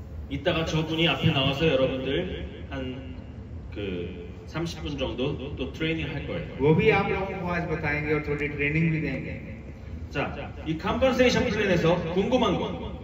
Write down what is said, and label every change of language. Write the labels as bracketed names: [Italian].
[Korean] 이따가 저분이 앞에 나와서 여러분들 한 그 30분 정도 또 트레이닝 할 거예요. [Hindi] वो भी आप लोगों को आज बताएंगे और थोड़ी ट्रेनिंग भी देंगे। [Korean] 자, 이 컴pen세이션 플랜에서 궁금한 거.